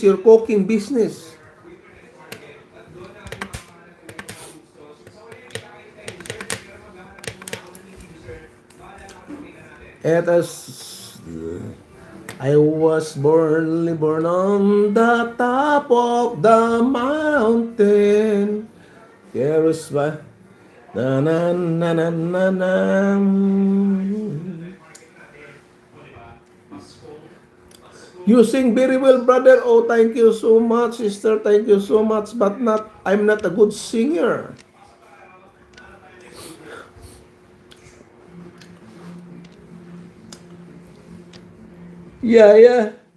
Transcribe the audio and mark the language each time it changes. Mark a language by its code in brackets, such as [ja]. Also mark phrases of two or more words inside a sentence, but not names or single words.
[en] Your cooking business? It is. I was born on the top of the mountain. There is ba? Na na na na na na. You sing very well, brother. Oh, thank you so much, sister. Thank you so much. But I'm not a good singer. Yeah.